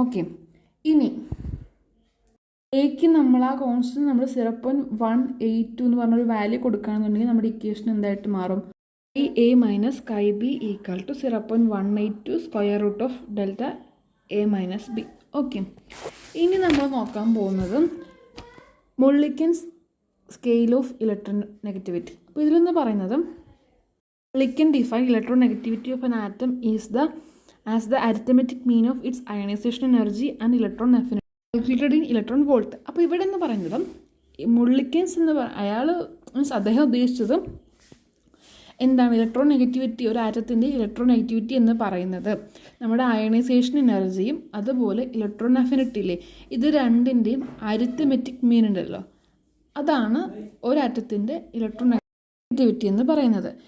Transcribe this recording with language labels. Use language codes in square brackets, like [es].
[ml] Okay, ഇനി എക്ക് നമ്മൾ ആ കോൺസ്റ്റന്റ് നമ്മൾ 0.182 എന്ന് പറഞ്ഞൊരു വാല്യൂ കൊടുക്കുകയാണെന്നുണ്ടെങ്കിൽ നമ്മുടെ ഇക്വേഷൻ എന്തായിട്ട് മാറും, A minus chi B equal to 0.182 square root of delta A minus B. Okay, ഇനി നമ്മൾ നോക്കാൻ പോകുന്നത് മുള്ളിക്കൻസ് സ്കെയിൽ ഓഫ് ഇലക്ട്രോൺ നെഗറ്റിവിറ്റി. അപ്പോൾ ഇതിലെന്ന് പറയുന്നത് [en] Mulliken define electronegativity of an atom is as the arithmetic mean of its ionization energy and electron affinity calculated in electron volt. [ml] അപ്പോൾ ഇവിടെ എന്ന് പറയുന്നത് മുള്ളിക്കൻസ് എന്ന് അയാൾ മീൻസ് അദ്ദേഹം ഉദ്ദേശിച്ചത് എന്താണ് ഇലക്ട്രോൺ നെഗറ്റിവിറ്റി, ഒരു ആറ്റത്തിൻ്റെ ഇലക്ട്രോൺ നെഗറ്റിവിറ്റി എന്ന് പറയുന്നത് നമ്മുടെ അയണൈസേഷൻ എനർജിയും അതുപോലെ ഇലക്ട്രോൺ അഫിനിറ്റി ഇല്ലേ, ഇത് രണ്ടിൻ്റെയും അരിത്തമെറ്റിക് മീൻ ഉണ്ടല്ലോ, അതാണ് ഒരാറ്റത്തിൻ്റെ ഇലക്ട്രോൺ നെഗറ്റിവിറ്റി എന്ന് പറയുന്നത്.